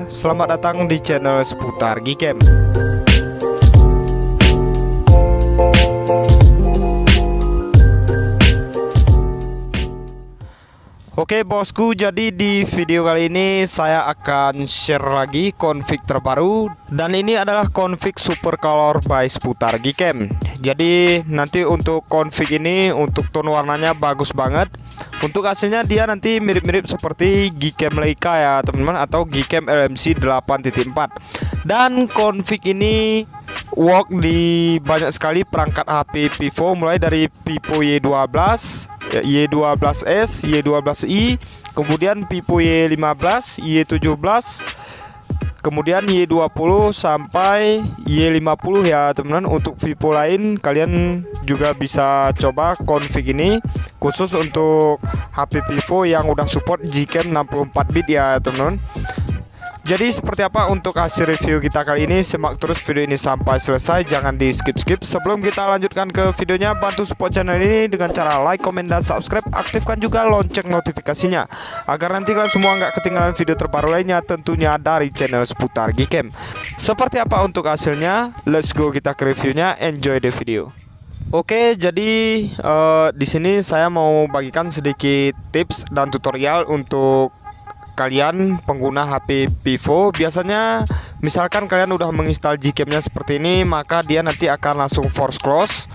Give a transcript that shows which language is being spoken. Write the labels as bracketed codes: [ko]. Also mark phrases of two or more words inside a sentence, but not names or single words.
[id] Selamat datang di channel seputar Gcam. Oke bosku, jadi di video kali ini saya akan share lagi config terbaru. Dan ini adalah config [en] super color [id] by seputar Gcam. Jadi nanti untuk config ini, untuk tone warnanya bagus banget. Untuk hasilnya dia nanti mirip-mirip seperti Gcam Leica ya teman-teman, atau Gcam LMC 8.4. Dan config ini work di banyak sekali perangkat HP Vivo, mulai dari Vivo Y12, Y12s, Y12i, kemudian Vivo Y15, Y17, kemudian Y20 sampai Y50 ya teman-teman. Untuk Vivo lain kalian juga bisa coba config ini, khusus untuk HP Vivo yang udah support Gcam 64 bit ya teman-teman. Jadi seperti apa untuk hasil review kita kali ini? Simak terus video ini sampai selesai, jangan di skip-skip. Sebelum kita lanjutkan ke videonya, bantu support channel ini dengan cara like, komen, dan subscribe. Aktifkan juga lonceng notifikasinya, agar nanti kalian semua nggak ketinggalan video terbaru lainnya, tentunya dari channel seputar Gcam. Seperti apa untuk hasilnya? [en] Let's go [id] kita ke reviewnya. [en] Enjoy the video. [id] Oke, jadi di sini saya mau bagikan sedikit tips dan tutorial untuk kalian pengguna HP Vivo. Biasanya misalkan kalian udah menginstal Gcam-nya seperti ini, maka dia nanti akan langsung [en] force close.